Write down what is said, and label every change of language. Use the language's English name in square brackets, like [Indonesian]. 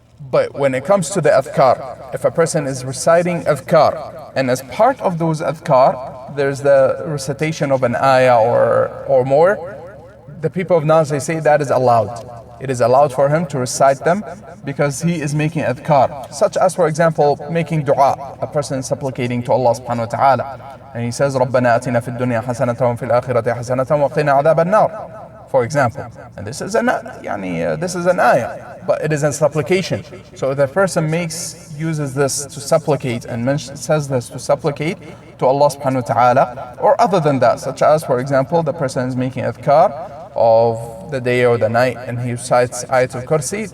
[English] But when it comes to the adhkar, if a person is reciting adhkar, and as part of those adhkar, there's the recitation of an ayah or more, the people of knowledge, they say that is allowed. It is allowed for him to recite them because he is making adhkar. Such as, for example, making dua. A person is supplicating to Allah subhanahu wa ta'ala. And he says, [Arabic] رَبَّنَا أَتِنَا فِي الدُّنْيَا حَسَنَةً وَفِي الْآخِرَةِ حَسَنَةً وَقِنَا عَذَابَ النَّارِ, [English] for example. And this is an ayah, but it is a supplication. So the person uses this to supplicate and says this to supplicate to Allah subhanahu wa ta'ala, or other than that, such as, for example, the person is making adhkar of the day or the night and he recites Ayatul Kursi.